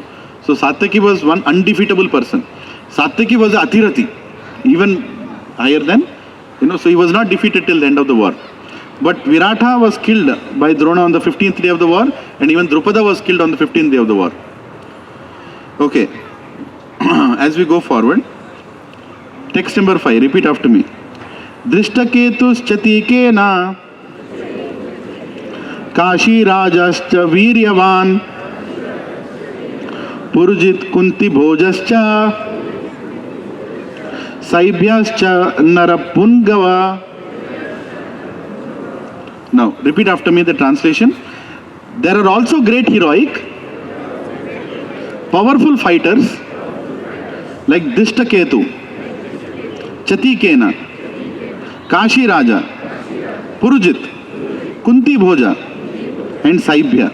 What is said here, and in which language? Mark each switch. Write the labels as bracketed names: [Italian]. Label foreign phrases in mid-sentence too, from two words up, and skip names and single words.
[English] So Satyaki was one undefeatable person. Satyaki was a Athirati, even higher than, so he was not defeated till the end of the war. But Viratha was killed by Drona on the 15th day of the war, and even Drupada was killed on the 15th day of the war. Okay, as we go forward, text number 5, repeat after me. [Sanskrit] धृष्टकेतुश्चेकितानः काशिराजश्च वीर्यवान् पुरुजित् कुन्तिभोजश्च शैब्यश्च नरपुङ्गवः. [English] Now, repeat after me the translation. There are also great heroic, powerful fighters like Drishtaketu, Chatikena, Kashi Raja, Purujit, Kunti Bhoja and Saibhya.